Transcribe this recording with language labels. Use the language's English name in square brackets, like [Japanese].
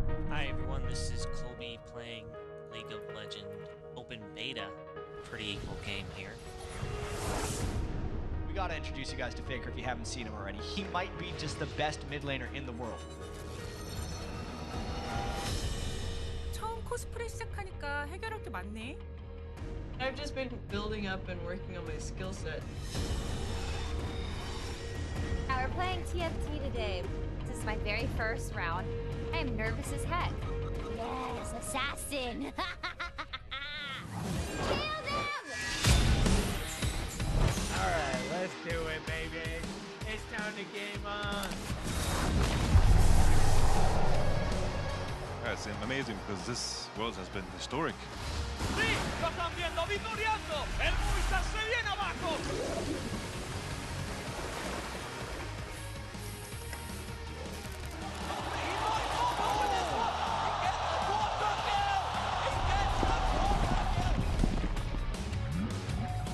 [English] Hi everyone, this is Colby playing League of Legends Open Beta. Pretty equal game here. We gotta introduce you guys to Faker if you haven't seen him already. He might be just the best mid laner in the world. [Korean] 처음 코스프레 시작하니까 해결할 게 많네. [English] I've just been building up and working on my skill set. We're playing TFT today. This is my very first round. I am nervous as heck. Yes, assassin! Kill them! Alright, let's do it, baby. It's time to game on. It's amazing because this world has been historic. [Spanish] ¡Sí! ¡Lo están viendo, vitoreando! ¡El Movistar se viene abajo!